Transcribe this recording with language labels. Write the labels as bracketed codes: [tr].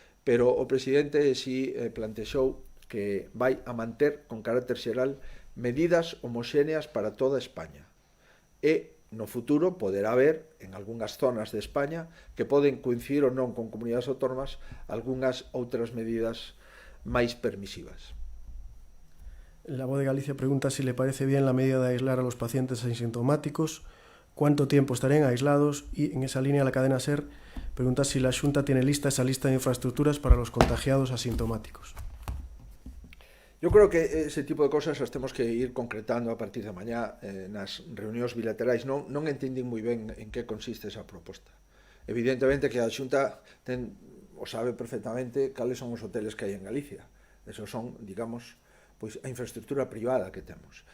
[gl] Pero o presidente si plantexou que vai a manter con carácter xeral medidas homogéneas para toda España. E no futuro poderá haber, en algunhas zonas de España, que poden coincidir ou non con comunidades autónomas, algunhas outras medidas máis permisivas. [es] La Voz de Galicia pregunta si le parece bien la medida de aislar a los pacientes asintomáticos, cuánto tiempo estarían aislados y, en esa línea, la cadena SER pregunta si la Xunta tiene lista esa lista de infraestructuras para los contagiados asintomáticos. Yo creo que [gl] ese tipo de cosas as temos que ir concretando a partir de mañá nas reunións bilaterais. Non entendín moi ben en que consiste esa proposta. Evidentemente que a Xunta o sabe perfectamente cales son os hoteles que hai en Galicia. Esos son, digamos, pois a infraestructura privada que temos.